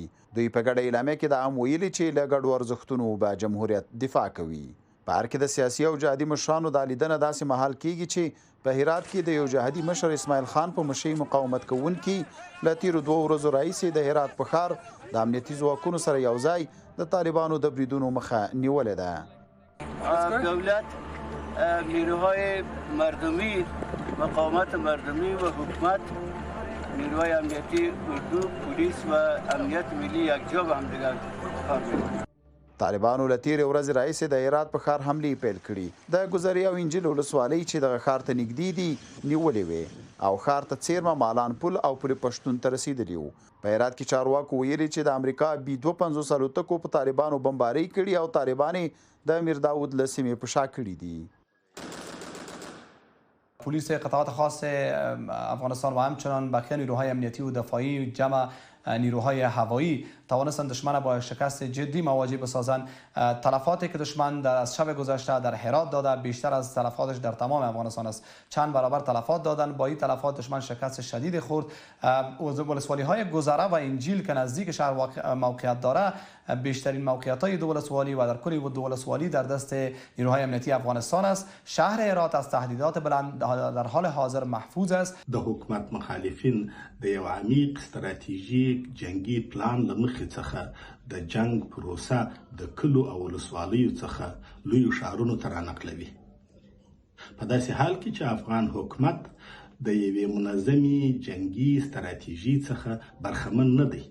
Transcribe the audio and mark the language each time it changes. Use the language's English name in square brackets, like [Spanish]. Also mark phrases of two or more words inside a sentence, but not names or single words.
[Pashto] دوی په ګډه اعلامیه کې دا هم ویلي چې له ګډو ارزښتونو به جمهوریت دفاع کوي. په هر کې د سیاسي او جهادي مشرانو دا لیدنه داسې مهال کیږي چې په هرات کې د یو جهادي مشر اسماعیل خان په مشرۍ مقاومت کوونکي له تیرو 2 ورځو راهیسې د هرات په ښار د امنیتي ځواکونو سره یو ځای د طالبانو د بریدونو مخه نیولې ده. [Persian] دولت، نیروهای مردمی، مقاومت مردمی و حکومت، نیروهای امنیتی اردو، پلیس و امنیت ملی یکجا به هم دیگر کار می‌کنند. [Pashto] طالبانو له تیرې ورځې راهیسې د هرات په ښار حملې پیل کړي. د ګذري او انجیل ولسوالۍ چې دغه ښار ته نږدې دي نیولې وې او ښار ته څیرمه مالان پل او پل پښتون ته رسېدلي وو. په هرات کې چارواکو ویلي چې د امریکا B-250 الوتکو په طالبانو بمبارۍ کړي او طالبان د امیر داود له سیمې په شا کړي دي. [Persian] پلیس قطعات خاص افغانستان و همچنان بقیه نیروهای امنیتی و دفاعی جمع نیروهای هوایی توانستند دشمن با شکست جدی مواجه بسازند. تلفاتی که دشمن از شب گذشته در هرات داده بیشتر از تلفاتش در تمام افغانستان است. چند برابر تلفات دادن. با این تلفات دشمن شکست شدید خورد. ولسوالی‌های گذره و انجیل که نزدیک شهر موقعیت داره بیشترین موقعیت‌های دو ولسوالی و در کل دو ولسوالی در دست نیروهای امنیتی افغانستان است. شهر هرات از تهدیدات بلند در حال حاضر محفوظ است. [Pashto] د حکومت مخالفین د یو عمیق استراتیژیک جنگي پلان له مخې څخه د جنگ پروسه د کلو او ولسوالیو څخه لویو ښارونو ته رانقلوي. په داسې حال کې چې افغان حکومت د یوې منظمې جنگي استراتیژي څخه برخمن نه دی.